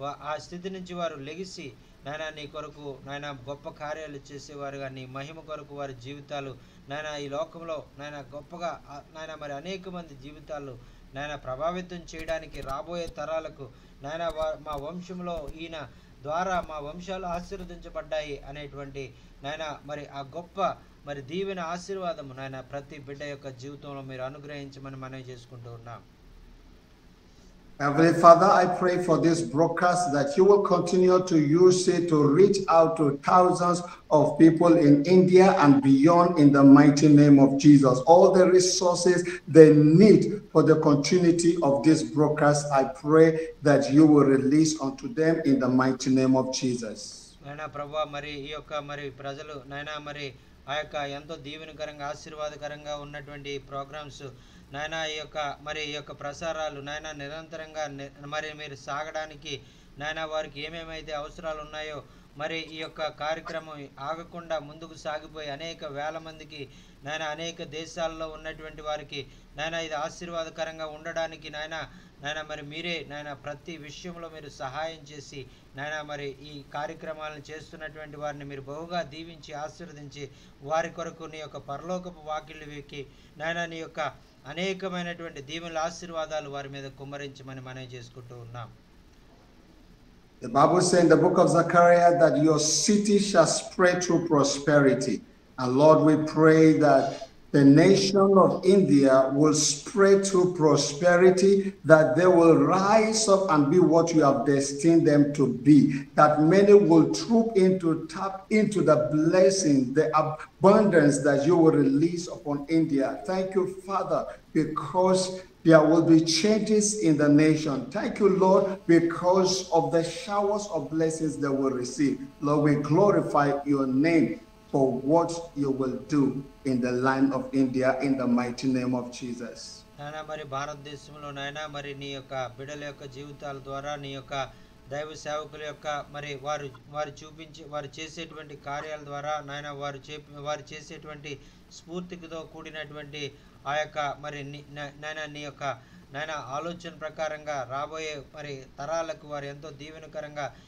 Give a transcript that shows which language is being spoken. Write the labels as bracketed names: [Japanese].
[Telugu] ఆ స్థితి నుంచి వారు లెగిసి నాయన నీ కొరకు నాయన గొప్ప కార్యాలు చేసేవారుగా నీ మహిమ కొరకు వారి జీవితాలు నాయన ఈ లోకంలో నాయన గొప్పగా నాయన మరి అనేక మంది జీవితాలు నాయన ప్రభావితం చేయడానికి రాబోయే తరాలకు నాయన మా వంశంలో ఈయన ద్వారా మా వంశాలు ఆశీర్వదించబడ్డాయి అనేటువంటి నాయన మరి ఆ గొప్ప మరి దీవెన ఆశీర్వాదము నాయన ప్రతి బిడ్డ యొక్క జీవితంలో మీరు అనుగ్రహించమని మనవి చేసుకుంటూ ఉన్నాం. [English] Heavenly Father, I pray for this broadcast that you will continue to use it to reach out to thousands of people in India and beyond in the mighty name of Jesus. All the resources they need for the continuity of this broadcast, I pray that you will release unto them in the mighty name of Jesus. [Telugu] నాయనా ప్రభువా, మరి ఈ యొక్క మరి ప్రజలు నాయనా మరి ఆ యొక్క ఎంతో దీవెనకరంగా ఆశీర్వాదకరంగా ఉన్నటువంటి ప్రోగ్రామ్స్ నాయన ఈ యొక్క ప్రసారాలు నాయన నిరంతరంగా మరి మీరు సాగడానికి నాయన వారికి ఏమేమైతే అవసరాలు ఉన్నాయో మరి ఈ యొక్క కార్యక్రమం ఆగకుండా ముందుకు సాగిపోయి అనేక వేల మందికి నాయన అనేక దేశాల్లో ఉన్నటువంటి వారికి నాయన ఇది ఆశీర్వాదకరంగా ఉండడానికి నాయన మరి మీరే నాయన ప్రతి విషయంలో మీరు సహాయం చేసి నాయన మరి ఈ కార్యక్రమాలను చేస్తున్నటువంటి వారిని మీరు బహుగా దీవించి ఆశీర్వదించి వారి కొరకు నీ యొక్క పరలోకపు వాకిళ్ళు వీకి నాయన నీ యొక్క అనేకమైనటువంటి దీవెనల ఆశీర్వాదాలు వారి మీద కుమ్మరించమని మనవి చేసుకుంటూ ఉన్నాం. [English] The Bible says in the book of Zechariah that your city shall spread through prosperity. And Lord, we pray that the nation of India will spread through prosperity, that they will rise up and be what you have destined them to be, that many will troop tap into the blessing, the abundance that you will release upon India. Thank you, Father, because there will be changes in the nation. Thank you, Lord, because of the showers of blessings they will receive. Lord, we glorify your name for what you will do in the land of India in the mighty name of Jesus. [Telugu] నాయనా మరి భారతదేశంలో నాయనా మరి నీ యొక్క బిడ్డల యొక్క జీవితాల ద్వారా నీ యొక్క దైవ సేవకుల యొక్క మరి వారు చేసేటువంటి కార్యాల ద్వారా నాయన వారు చేసేటువంటి స్ఫూర్తితో కూడినటువంటి ఆ యొక్క మరి నాయన నీ యొక్క నాయన ఆలోచన ప్రకారంగా రాబోయే మరి తరాలకు వారు ఎంతో దీవెనకరంగా